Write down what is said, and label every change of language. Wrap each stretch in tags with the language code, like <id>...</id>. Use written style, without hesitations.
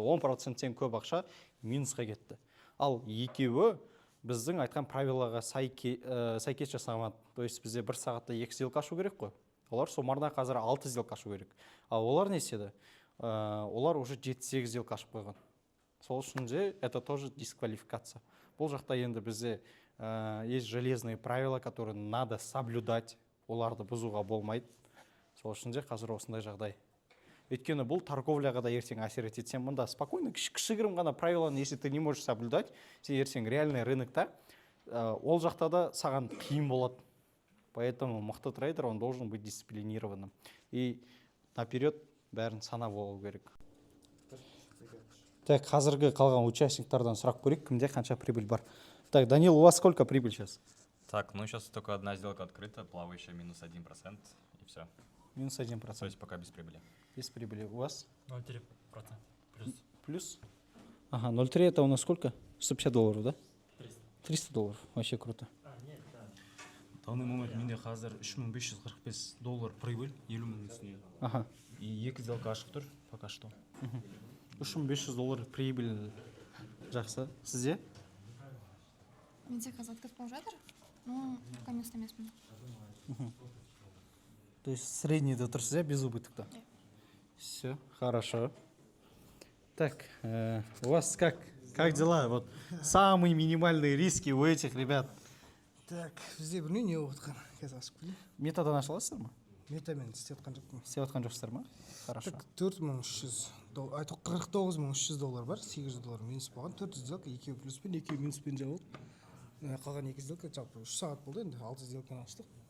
<kk>10%-тен көп ақша минусқа кетті. Ал 2-еуі біздің айтқан правилаға сәйкес жасамады. То есть бізде 1 сағатта 2 сделка ашу керек қой. Олар суммарно қазір 6 сделка ашу керек. Ал олар не істеді? Олар уже 7-8 сделка ашып қойған. Сол үшін де</kk> <ru>это тоже дисквалификация.</ru> <kk>Бұл жақта енді бізде</kk> <ru>есть железные правила, которые надо соблюдать.</ru> <kk>Оларды бұзуға болмайды. Сол үшін де қазір осындай жағдай. Өйткені бұл торговляға да ертең әсер етеді. Сен мұнда спокойно кішігірім ғана правиланы,</kk> <ru>если ты не можешь соблюдать,</ru> <kk>сен ертең реальный рынокта ол жақта да саған қиын болады.</kk> <ru>Поэтому</ru> <kk>мықты</kk> <ru>трейдер, он должен быть дисциплинированным. И наперед</ru> <kk>бәрін санап болу керек. Так, қазіргі қалған участниктардан сұрақ көрейік, кімде қанша прибыль бар.</kk> <ru>Так, Данил, у вас сколько прибыль сейчас? Так, ну сейчас только одна сделка открыта, плавающая минус 1%, и все. Минус 1%. То есть пока без прибыли. Без прибыли. У вас? 0,3%. Плюс. Плюс? Ага, 0,3 это у нас сколько? $150, да? 300 долларов. Вообще круто. Данный момент</ru> <kk>менде қазір $3545 прибыль, 50 мың үстіне.</kk> <ru>Ага.</ru> <kk>И 2 сделка ашық тұр,</kk> <ru>пока что.</ru> <kk>$3500 прибыль жақсы. Сізде? Менде қазір открыт болып жатыр, но пока место емеспін.</kk> <ru>То есть</ru> <kk>среднийде тұрсыз, иә,</kk> <ru>без убытокта? Все, хорошо. Так, у вас как дела? Вот самые минимальные риски у этих ребят.</ru> <kk>Так, бізде білмеймін не болып жатқан, қазір ашып келейін. Метадан аша аласыздар ма? Метамен істеп жатқан жоқпын. Істеп жатқан жоқсыздар ма?</kk> <ru>Хорошо.</ru> <kk>Так, $49,300 бар, $800 минус болған, 4 сделка, 2 плюспен, 2 минуспен жабылды. Қалған 2 сделка жалпы 3 сағат болды, енді 6 сделканы аштық.</kk>